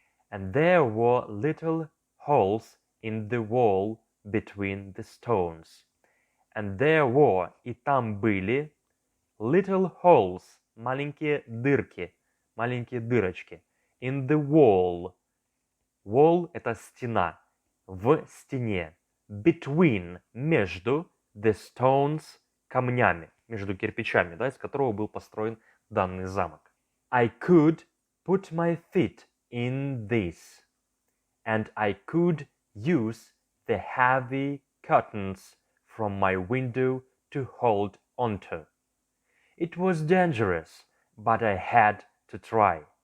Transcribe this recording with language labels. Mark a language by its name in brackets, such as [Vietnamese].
[English] And there were little holes in the wall between the stones. And there were, [Russian] и там были, [English] little holes, [Russian] маленькие дырки, маленькие дырочки, [English] in the wall. Wall [Russian] – это стена, в стене, [English] between, [Russian] между, [English] the stones, [Russian] камнями, между кирпичами, да, из которого был построен данный замок. [English] I could put my feet in this, and I could use the heavy curtains from my window to hold onto. It was dangerous, but I had to try.